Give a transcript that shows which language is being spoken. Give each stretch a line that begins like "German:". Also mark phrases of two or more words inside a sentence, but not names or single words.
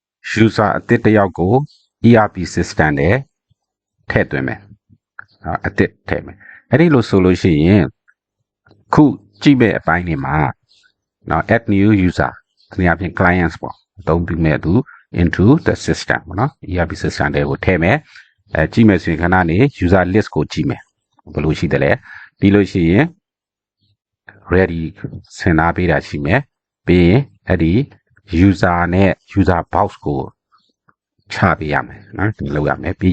Burmese: user အသစ်တစ်ယောက်ကို
English: ERP system
Burmese: နဲ့ထည့်သွင်းမယ်အသစ်ထည့်မယ်အဲ့ဒီလိုဆိုလို့ရှိရင်ခုကြည့်မဲ့အပိုင်းတွေမှာနော်
English: add new user
Burmese: ဒီအပြင် clients ပေါ့အသုံး ပြုမဲ့သူ
English: into the system
Burmese: ပေါ့နော်
English: ERP system
Burmese: တွေကိုထည့်မယ်ကြည့်မယ်ဆိုရင်ခဏနေ
English: user list
Burmese: ကိုကြည့်မယ်ဘယ်လိုရှိတယ်လဲပြီးလို့ရှိရင် ready ဆင်ထားပေးတာရှိမယ်ပြီးရင်အဲ့ဒီ user နဲ့
English: user box
Burmese: ကိုချပေးရမယ်နော်ဒီလုပ်ရမယ်ပြီး